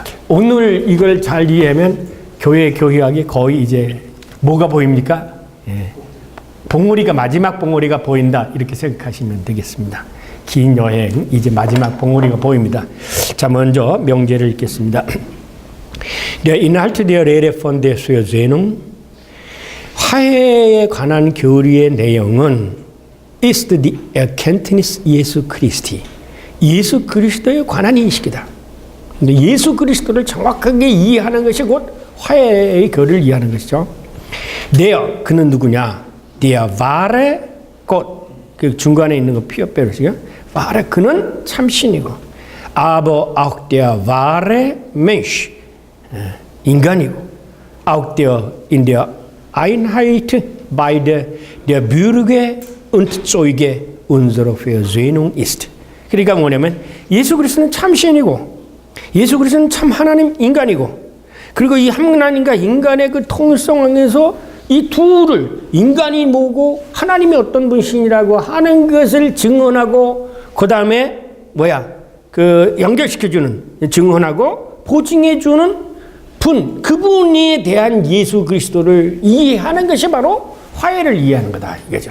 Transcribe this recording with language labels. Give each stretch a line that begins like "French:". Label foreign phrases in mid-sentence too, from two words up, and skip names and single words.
Korean: 오늘 이걸 잘 이해하면 교회 교회학이 거의 이제 뭐가 보입니까? 봉우리가, 마지막 봉우리가 보인다 이렇게 생각하시면 되겠습니다. 긴 여행 이제 마지막 봉우리가 보입니다. 자, 먼저 명제를 읽겠습니다.
German: Der Inhalt der Rede von der Versöhnung,
Korean: 화해에 관한 교리의 내용은
German: ist die Erkenntnis Jesu Christi,
Korean: 예수 그리스도에 관한 인식이다. 근데 예수 그리스도를 정확하게 이해하는 것이 곧 화해의 교리를 이해하는 것이죠. Der, 그는 누구냐?
German: Der wahre Gott,
Korean: 그 중간에 있는 거 피어빼르시죠? wahre, 그는 참신이고,
German: aber auch der wahre Mensch, 인간이고, auch der in der Einheit beide der Bürger und Zeuge unserer Versöhnung ist.
Korean: 그러니까 뭐냐면 예수 그리스도는 참신이고, 예수 그리스도는 참 하나님 인간이고, 그리고 이 하나님과 인간의 그 통일성 안에서 이 둘을, 인간이 뭐고 하나님이 어떤 분이시라고 하는 것을 증언하고, 그 다음에 연결시켜주는, 증언하고 보증해주는 그분에 대한 예수 그리스도를 이해하는 것이 바로 화해를 이해하는 거다 이거죠.